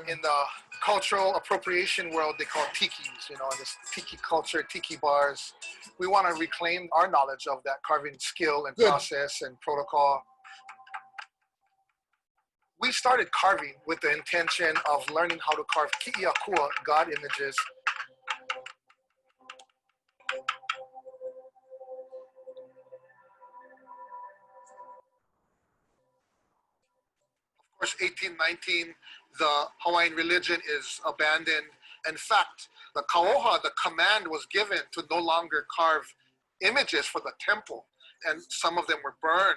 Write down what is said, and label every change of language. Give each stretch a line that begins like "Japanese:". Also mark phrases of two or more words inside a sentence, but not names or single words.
English: In the cultural appropriation world, they call tikis, you know, this tiki culture, tiki bars. We want to reclaim our knowledge of that carving skill and process and protocol. We started carving with the intention of learning how to carve kiʻi God images. Of course, 1819, the Hawaiian religion is abandoned. In fact, the kauoha, the command was given to no longer carve images for the temple, and some of them were burned.